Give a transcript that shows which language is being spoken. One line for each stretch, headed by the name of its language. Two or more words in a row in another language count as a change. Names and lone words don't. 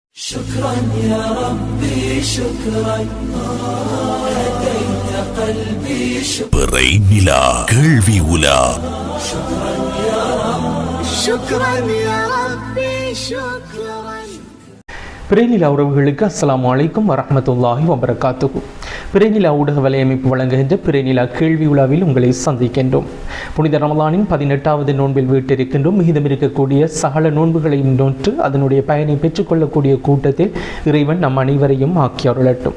Arabic: شكرا يا ربي شكرا هديت قلبي شكرا
Tamil: நிலா கேள்வி உலா
Arabic: شكرا يا رب شكرا يا ربي شكرا.
Tamil: பிரேநிலா உறவுகளுக்கு
Arabic: السلام عليكم ورحمة الله وبركاته.
Tamil: பிரேநிலா ஊடக வலையமைப்பு வழங்குகின்ற பிரேநிலா கேள்வி உலாவில் உங்களை சந்திக்கின்றோம். புனித ரமலானின் 18வது நோன்பில் வீட்டிருக்கின்றோம். மீதம் இருக்கக்கூடிய சகல நோன்புகளையும் நோற்று அதனுடைய பயனை பெற்றுக்கொள்ளக்கூடிய கூட்டத்தில் இறைவன் நம் அனைவரையும் ஆக்கி அருளட்டும்.